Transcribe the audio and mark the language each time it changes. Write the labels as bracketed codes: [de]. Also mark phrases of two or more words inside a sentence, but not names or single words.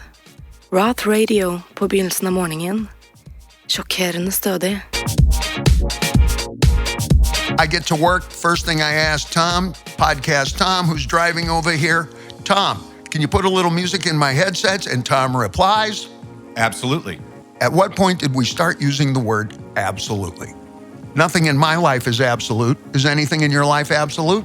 [no] Roth Radio på begynnelsen av morgenen. Chockerende stødig. [en] I get to work. First thing I ask Tom, podcast Tom, who's driving over here, Tom, can you put a little music in my headsets? And Tom replies, absolutely. At what point did we start using the word absolutely? Nothing in my life is absolute. Is anything in your life absolute?